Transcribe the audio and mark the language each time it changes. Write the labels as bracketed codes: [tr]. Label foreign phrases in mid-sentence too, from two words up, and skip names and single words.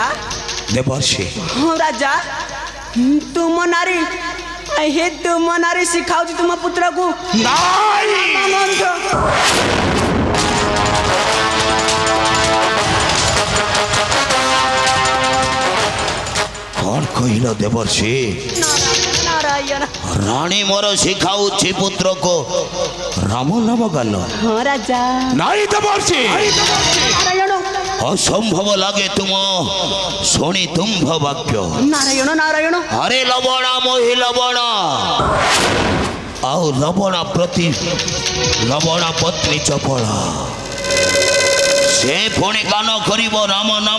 [or] দেবর্ষি ହଁ ରାଜା ତୁମ ନାରୀ ହେ ତୁମ ନାରୀ ଶିଖାଉଛି ତୁମ ପୁତ୍ରକୁ নাই ମନ୍ତ୍ର କଣ କହିଲ ଦେବର୍ଷି? ନାରାୟଣ ରାଣୀ ମୋର ଶିଖାଉଛି ପୁତ୍ରକୁ ରାମ ନାମ ଗାନ। ହଁ ରାଜା ନାଇଁ ଦେବର୍ଷି ନାରାୟଣ ଅସମ୍ଭବ ଲାଗେ ତୁମ ଶୁଣି ତୁମ୍ଭ ବାକ୍ୟ। ନାରାୟଣ ନାରାୟଣ ଆରେ ଲବଣା ମୋହି ଲବଣ ଆଉ ଲବଣା ପ୍ରତି ଲବଣା ପତ୍ନୀ ଚପଳା ସେ ପୁଣି ଗାନ କରିବ ରାମ ନାମ।